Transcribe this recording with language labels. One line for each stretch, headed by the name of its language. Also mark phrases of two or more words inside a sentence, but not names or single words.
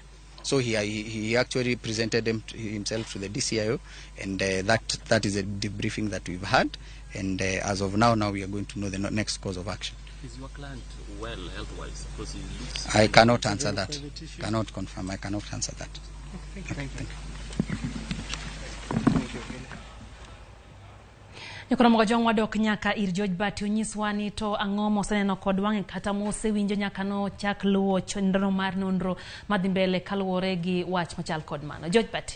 English: So he actually presented himself to the DCIO, and that is a debriefing that we've had. And as of now we are going to know the next course of action. Is your client well health-wise? Because he looks... I cannot answer that. Cannot confirm. I cannot answer that. Thank you. Thank you.
Luo (Kenya and Tanzania): Nyakoro mogo jong wadok nyaka ir George Bati onyiswa ni to ang'o moseneno kod wang'e kata mosewinjo nyaka no chak luwo chenro mar nonro madhi mbele kaluwore gi wach machal kod mano. George Bati.